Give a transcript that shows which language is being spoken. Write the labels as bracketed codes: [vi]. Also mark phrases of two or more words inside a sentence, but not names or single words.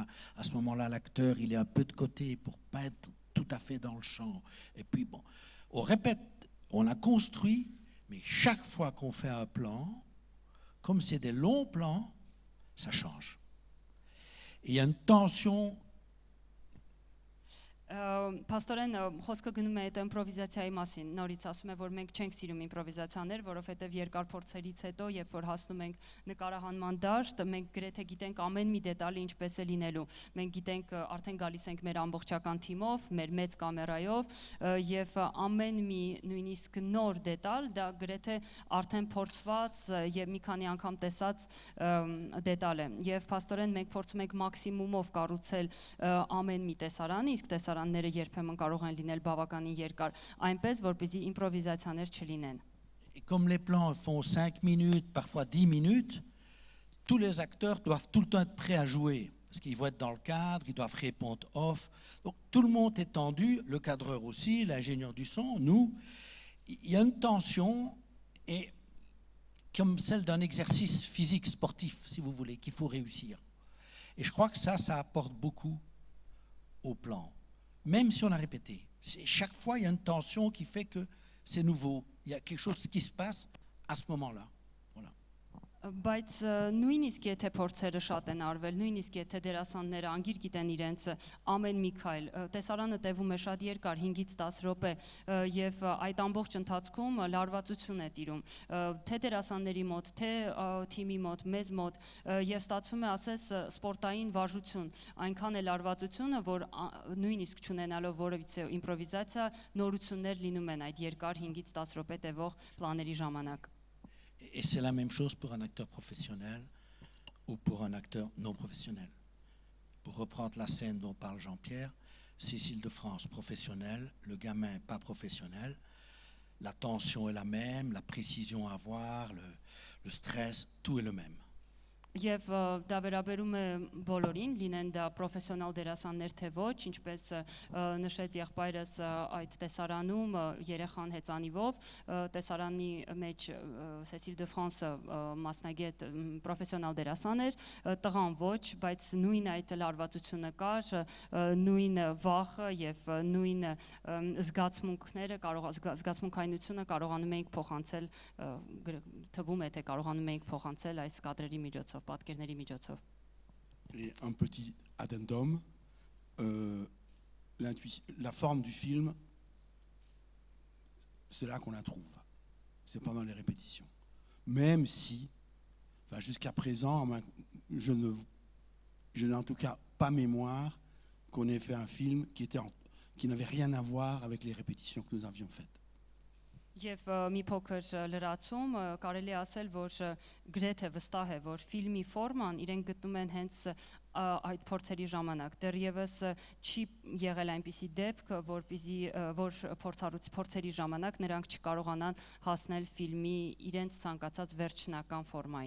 [fr] À ce moment-là, l'acteur, il est un peu de côté pour ne pas être tout à fait dans le champ. Et puis, bon, on répète, on a construit, mais chaque fois qu'on fait un plan, comme c'est des longs plans, ça change. Et il y a une tension. [hy] Պաստորեն խոսքը գնում է այդ իմպրովիզացիայի մասին, նորից ասում է, որ մենք չենք սիրում իմպրովիզացիաներ, որովհետև երկար փորձերից հետո, երբ որ հասնում ենք նկարահանման դաշտ, մենք գրեթե գիտենք ամեն մի դետալը ինչպես է լինելու։ Մենք գիտենք, արդեն գալիս ենք մեր ամբողջական թիմով, մեր մեծ կամերայով, եւ ամեն մի նույնիսկ նոր դետալ, դա գրեթե արդեն փորձված եւ մի քանի անգամ տեսած դետալ է։ Եվ պաստորեն մենք փորձում ենք մաքսիմումով կառուցել ամեն մի տեսարան, իսկ տեսարանները երբեմն կարող են լինել բավականին երկար, այնպես որպեսզի իմպրովիզացիաներ չլինեն։ [fr] Et comme les plans font 5 minutes, parfois 10 minutes, tous les acteurs doivent tout le temps être prêts à jouer. Parce qu'ils vont être dans le cadre, ils doivent répondre off. Donc tout le monde est tendu, le cadreur aussi, l'ingénieur du son, nous. Il y a une tension, et comme celle d'un exercice physique, sportif, si vous voulez, qu'il faut réussir. Et je crois que ça apporte beaucoup au plan. même si on a répété. Chaque fois, il y a une tension qui fait que c'est nouveau. Il y a quelque chose qui se passe à ce moment-là. Voilà. [hy] Բայց նույնիսկ եթե փորձերը շատ են արվել, նույնիսկ եթե դերասանները անգիր գիտեն իրենց ամեն մի քայլ, տեսարանը տևում է շատ երկար, 5-ից 10 րոպե, եւ այդ ամբողջ ընթացքում լարվածություն է տիրում, թե դերասանների մոտ, թե թիմի մոտ, մեզ մոտ, եւ ստացվում է ասես սպորտային վարժություն, այնքան է լարվածությունը, որ նույնիսկ չունենալով որևիցե իմպրովիզացիա, նորություններ լինում են այդ երկար 5-ից 10 րոպե տևող պլաների ժամանակ։ [fr] Et c'est la même chose pour un acteur professionnel ou pour un acteur non professionnel. Pour reprendre la scène dont parle Jean-Pierre, Cécile de France, professionnelle, le gamin pas professionnel, la tension est la même, la précision à avoir, le stress, tout est le même. [hy] Եվ դա վերաբերում է բոլորին, լինեն դա պրոֆեսիոնալ դերասաններ թե ոչ, ինչպես նշեց եղբայրս այդ տեսարանում երեխան հեծանիվով, տեսարանի մեջ Cécile de France մասնագետ պրոֆեսիոնալ դերասան էր, տղան ոչ, բայց նույն այդ լարվածությունը կար, նույն վախը եւ նույն զգացմունքները, զգացմունքայնությունը կարողանում էինք փոխանցել, թվում է թե կարողանում էինք փոխանցել այս կադրերի միջոցով, պատկերների միջոցով։ [fr] Et un petit addendum, la forme du film, c'est là qu'on la trouve. C'est pendant les répétitions. Même si, enfin, jusqu'à présent, je n'ai en tout cas pas mémoire qu'on ait fait un film qui n'avait rien à voir avec les répétitions que nous avions faites. [hy] Եվ մի փոքր լրացում կարելի ասել, որ գրեթե վստահ է, որ ֆիլմի ֆորման իրենք գտնում են հենց այդ փորձերի ժամանակ։ Դեռևս չի եղել այնպիսի դեպք, որ փորձերի ժամանակ նրանք չկարողանան հասնել ֆիլմի իրենց ցանկացած վերջնական ֆորմային։